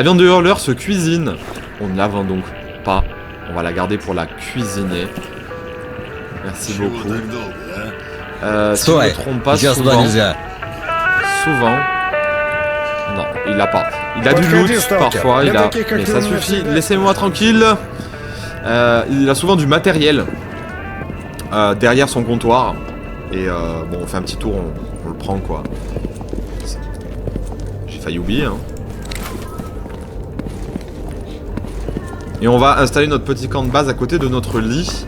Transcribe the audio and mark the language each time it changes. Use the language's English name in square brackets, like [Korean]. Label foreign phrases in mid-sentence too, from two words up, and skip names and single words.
[French] La viande de hurleur se cuisine. On ne la vend donc pas. On va la garder pour la cuisiner. Merci beaucoup. Si je ne [Russian] Стой! [French] me trompe pas, [Russian] Сейчас туда [French] souvent... [Russian] нельзя. [French] Souvent... Non, il l'a pas. Il a du [Russian] Подходи, [French] loot [Russian] сталкер. [French] parfois, [Russian] Я [French] il a... [Russian] таких, как [French] Mais [Russian] ты, [French] ça [Russian] у меня [French] suffit, [Russian] всегда. [French] laissez-moi tranquille. Il a souvent du matériel derrière son comptoir. Et bon, on fait un petit tour, on le prend quoi. J'ai failli oublier, hein. Et on va installer notre petit camp de base à côté de notre lit.